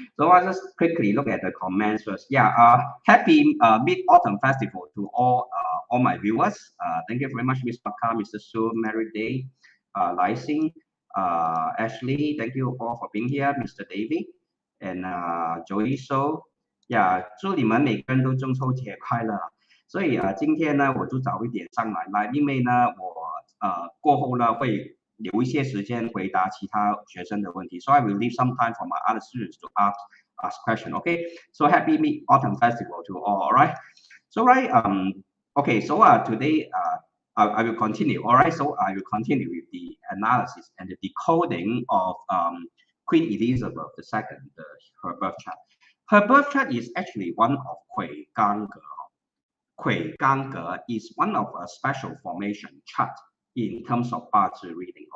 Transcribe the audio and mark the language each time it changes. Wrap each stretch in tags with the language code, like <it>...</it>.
<en>So I'll just quickly look at the comments first. Yeah. Happy Mid-Autumn Festival to all my viewers. Thank you very much, Ms. Baka, Mr. Su, Mary Day, Lai Xing, Ashley. Thank you all for being here, Mr. David and Joey So.</en> <zh>Yeah， 祝你们每个人都中秋节快乐。所以今天呢，我就早一点上来，因为呢，我过后呢会留一些时间回答其他学生的问题。</zh> <en>So I will leave some time for my other students to ask question. Okay. So happy Mid-Autumn Festival to all. All right. So okay. So today I will continue. All right. So I will continue with the analysis and the decoding of Queen Elizabeth II, her birth chart. Her birth chart is actually one of Kui Gang Ge. Kui Gang Ge is one of a special formation chart in terms of Bazi reading.</en>